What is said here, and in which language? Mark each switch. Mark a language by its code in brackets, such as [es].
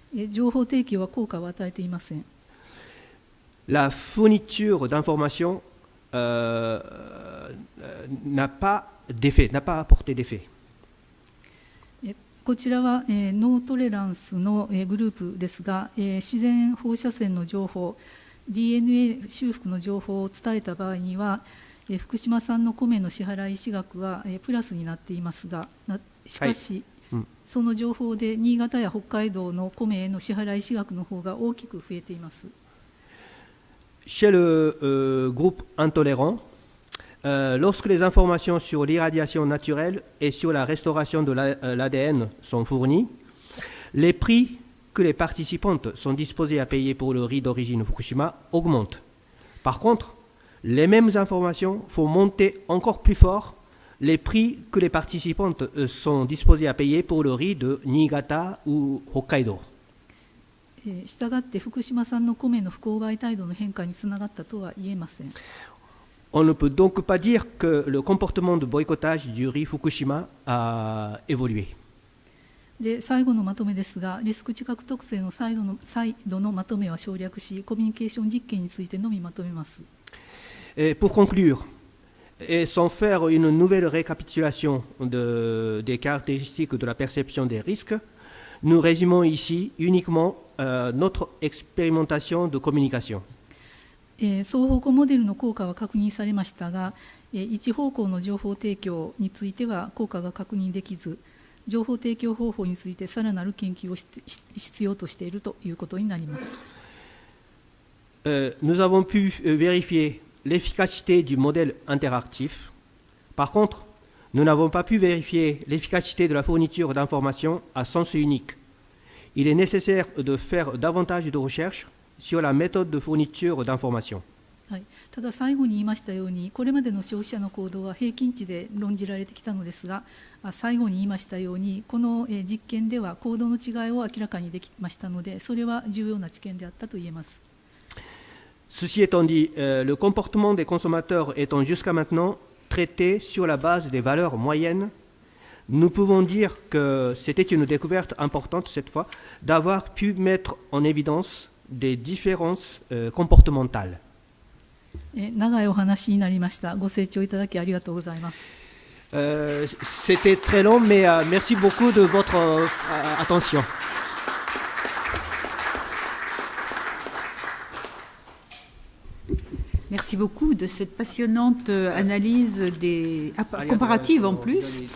[ja] 情報提供は効果を与えていません。 [fr] La fourniture d'informations n'a pas apporté d'effet. [ja] こちらはノートレランスのグループですが、自然放射線の情報、DNA 修復の情報を伝えた場合には、福島産の米の支払い資額はプラスになっていますが、しかし、その情報で新潟や北海道の米への支払い資額の方が大きく増えています。 [fr] Chez le groupe intolérant, lorsque les informations sur l'irradiation naturelle et sur la restauration de l'ADN sont fournies, les prix que les participantes sont disposées à payer pour le riz d'origine Fukushima augmentent. Par contre, les mêmes informations font monter encore plus fort les prix que les participantes sont disposées à payer pour le riz de Niigata ou Hokkaido. [ja] したがって福島産の米の不購買態度の変化につながったとは言えません。 [fr] On ne peut donc pas dire que le comportement de boycottage du riz Fukushima a évolué. [ja] で最後のまとめですが、リスク知覚特性の再度のまとめは省略し、コミュニケーション実験についてのみまとめます。 [fr] Pour conclure, et sans faire une nouvelle récapitulation des caractéristiques de la perception des risques, nous résumons ici uniquement notre expérimentation de communication. [ja] 双方向モデルの効果は確認されましたが、一方向の情報提供については効果が確認できず、情報提供方法についてさらなる研究を必要としているということになります。 [fr] nous avons pu vérifier l'efficacité du modèle interactif. Par contre, nous n'avons pas pu vérifier l'efficacité de la fourniture d'informations à sens unique. Il est nécessaire de faire davantage de recherches sur la méthode de fourniture d'informations. [ja] はい、ただ最後に言いましたように、これまでの消費者の行動は平均値で論じられてきたのですが、最後に言いましたように、この実験では行動の違いを明らかにできましたので、それは重要な知見であったと言えます。 [fr] Ceci étant dit, le comportement des consommateurs étant jusqu'à maintenant traité sur la base des valeurs moyennes, nous pouvons dire que c'était une découverte importante cette fois d'avoir pu mettre en évidence des différences comportementales. [ja] 長いお話になりました。ご清聴いただきありがとうございます。 [fr] C'était très long, mais merci beaucoup de votre attention. Merci beaucoup de cette passionnante analyse comparative en plus.